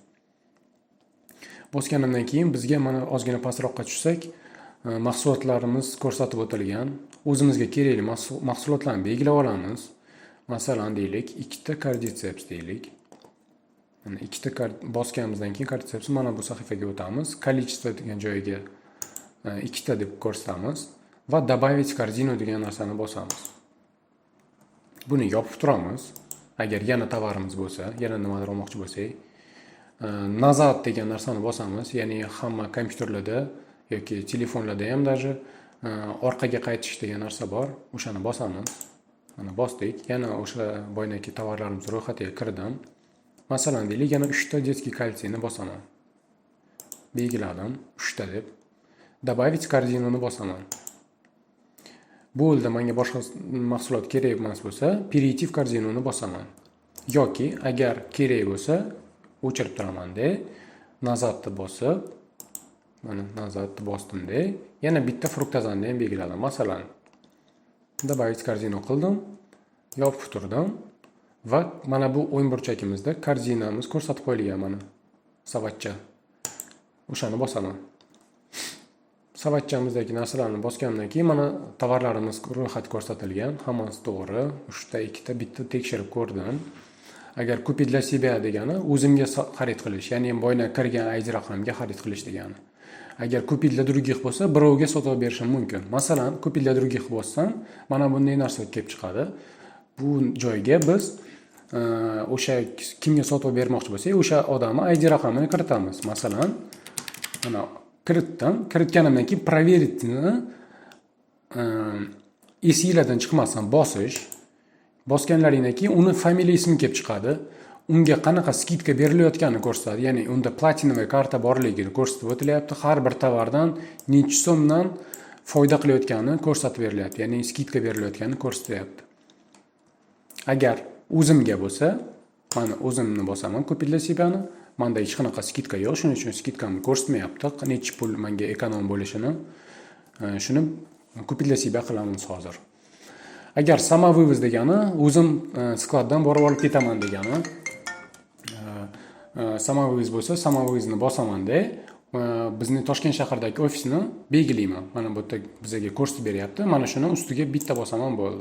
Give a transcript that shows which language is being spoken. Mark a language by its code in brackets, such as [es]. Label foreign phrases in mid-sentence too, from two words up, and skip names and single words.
[uz] Bosganimdan keyin bizga mana ozgina pastroqqa tushsak, mahsulotlarimiz ko'rsatib o'tilgan. O'zimizga kerakli mahsulotlarni belgilab olamiz. Masalan, deylik, ikkita cordyceps deylik. Mana ikkita bosganimizdan keyin cordyceps mana bu sahifaga o'tamiz. Количество degan joyiga ikkita deb ko'rsatamiz va [ru] добавить в корзину [uz] degan narsani bosamiz. Buni yopib turamiz. Agar yana tovarimiz bo'lsa, yana nimadir olmoqchi bo'lsak, назад degan narsani bosamiz. Ya'ni hamma kompyuterlarda yoki telefonlarda ham даже orqaga qaytish degan narsa bor. O'shani bosamiz. Mana bosdik. Yana o'sha boynaki tovarlarimiz ro'yxatiga kirdim. Masalan, deylik, yana 3 ta детский kalsiyni bosaman. Belgiladim 3 ta deb. Добавить korzinani bosaman. Bo'ldi, menga boshqa mahsulot kerak emas bo'lsa, [ru] перейти в [uz] korzinani bosaman. Yoki agar kerak bo'lsa, o'chirib turaman-da, nazadni bosib, mana nazadni bosdim-da, yana bitta fruktazanni ham belgiladim. Masalan, [ru] добавить корзину [uz] qildim, yopib turdim. Va mana bu o'ng burchagimizda korzinamiz ko'rsatib qo'yilgan mana. Savatcha. O'shani bosaman. Savatchamizdagi narsalarni bosgandan keyin mana tovarlarimiz ro'yxati ko'rsatilgan. Hammasi to'g'ri. 3 ta, 2 ta, bitta tekshirib ko'rdim. Agar [ru] купить для себя [uz] degani o'zimga xarid qilish, ya'ni boyna kirgan ID raqamga xarid qilish degani. Agar [ru] купить для других [uz] bo'lsa, birovga sotib berishim mumkin. Masalan, [ru] купить для других [uz] bo'lsam, mana bunday narsa kelib chiqadi. Bu joyga biz o'sha kimga sotib bermoqchi bo'lsak, o'sha odamning ID raqamini kiritamiz. Masalan, mana kiritdim. Kiritganimdan keyin проверитni esingizdan chiqmasdan bosish. Bosganlaringdan keyin uni familiya ismi kelib chiqadi. Unga qanaqa skidka berilayotganini ko'rsatadi. Ya'ni unda platinum karta borligini ko'rsatib o'tilyapti. Har bir tovardan necha so'mdan foyda qilayotganini ko'rsatib berilyapti. Ya'ni skidka berilayotganini ko'rsatyapti. Agar o'zimga bo'lsa, mana o'zimni bosaman, [ru] купить для себя-ni. [uz] Menda hech qanaqa skidka yo'q, shuning uchun skidkamni ko'rsatmayapti. Necha pul menga ekonom bo'lishini. Shuni [ru] купить для себя [uz] qilamiz hozir. Agar samovivz degani o'zim skladdan borib olib ketaman degani. Samovivz bo'lsa, samovizni bosaman-da, bizning Toshkent shahridagi ofisni belgilayman. Mana bu yerda bizga ko'rsatib beryapti. Mana shuni ustiga bitta bosaman bo'ldi.